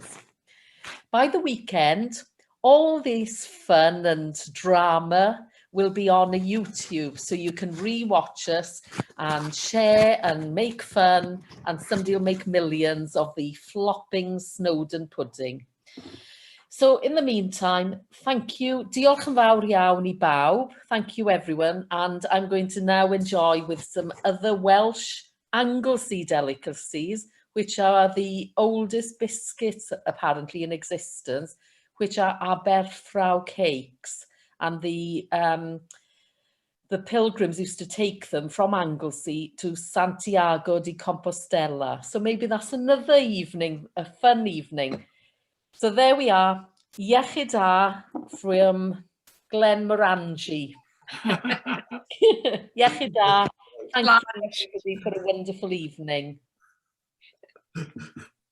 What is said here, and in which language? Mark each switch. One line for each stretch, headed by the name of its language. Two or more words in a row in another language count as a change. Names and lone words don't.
English: By the weekend, all this fun and drama will be on YouTube, so you can re-watch us and share and make fun, and somebody will make millions of the flopping Snowden pudding. So in the meantime, thank you.
Welsh: Diolch yn fawr iawn I bawb.
English: Thank you everyone, and I'm going to now enjoy with some other Welsh Anglesey delicacies, which are the oldest biscuits apparently in existence, which are our Belfrau Cakes, and the the pilgrims used to take them from Anglesey to Santiago de Compostela. So maybe that's another evening, a fun evening. So there we are,
Welsh: Iechyd da
English: from Glenmorangie.
Welsh: Iechyd da.
English: Thank you everybody for a wonderful evening.